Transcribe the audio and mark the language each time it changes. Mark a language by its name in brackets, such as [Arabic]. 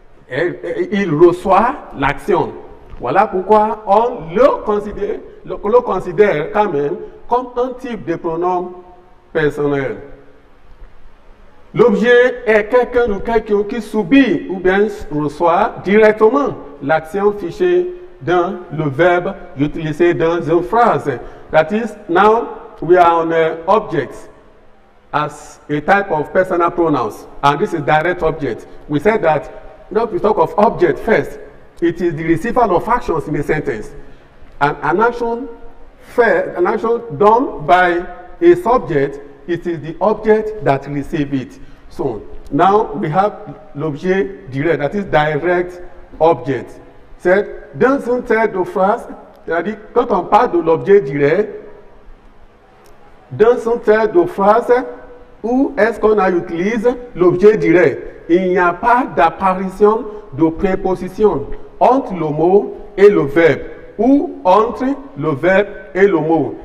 [French] Il reçoit l'action. Voilà pourquoi on le considère quand même comme un type de pronom personnel. L'objet est quelqu'un ou quelqu'un qui subit ou bien reçoit directement l'action fichée dans le verbe utilisé dans une phrase. [English] That is, now we are on an object as a type of personal pronouns, and this is direct object. We said that, now we talk of object first. It is the receiver of actions in a sentence. And an action done by a subject, it is the object that receives it. So now we have l'objet direct, that is direct object. [French] C'est dans une telle de phrase, c'est-à-dire quand on parle de l'objet direct, dans une telle de phrase, où est-ce qu'on utilise l'objet direct? Il n'y a pas d'apparition de préposition entre le mot et le verbe, ou entre le verbe et le mot.